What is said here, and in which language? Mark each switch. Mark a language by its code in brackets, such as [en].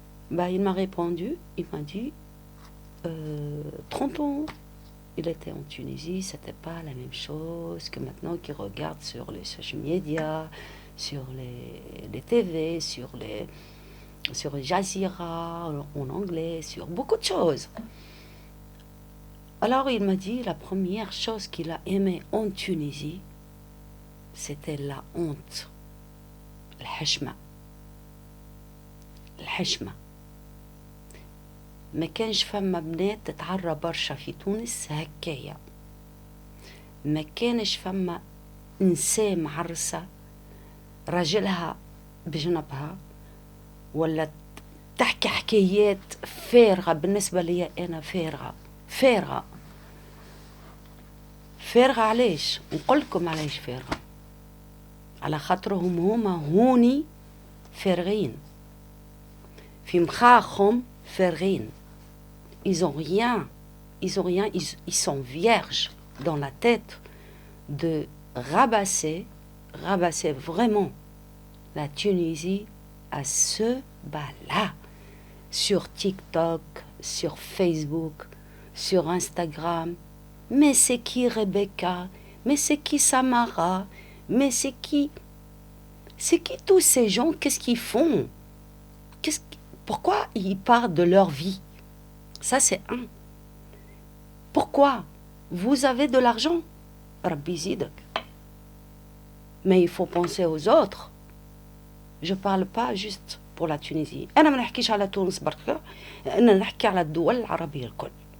[fr] Il m'a répondu, il m'a dit 30 ans, il était en Tunisie, c'était pas la même chose que maintenant qu'il regarde sur les social media, sur les TV, sur les Jazeera en anglais, sur beaucoup de choses. Alors il m'a dit la première chose qu'il a aimé en Tunisie, c'était la honte, الحشمة. [ar] ما كانش فما بنات تتعرى برشا في تونس هكايا. ما كانش فما نساء معرسة راجلها بجنبها ولا تحكي حكايات فارغة. بالنسبة لي أنا فارغة علاش؟ نقول لكم علاش فارغة. على خاطرهم هما هوني فارغين في مخاخهم فارغين. [fr] Ils sont vierges dans la tête de rabasser vraiment la Tunisie à ce bas-là, sur TikTok, sur Facebook, sur Instagram. Mais c'est qui Rebecca? Mais c'est qui Samara? Mais c'est qui tous ces gens? Qu'est-ce qu'ils font? Pourquoi ils parlent de leur vie? Ça, c'est un. Pourquoi? Vous avez de l'argent, [ar] Rabbi Zidak. [fr] Mais il faut penser aux autres. Je ne parle pas juste pour la Tunisie. [ar] أنا ما نحكيش على تونس برك، أنا نحكي على الدول العربية الكل.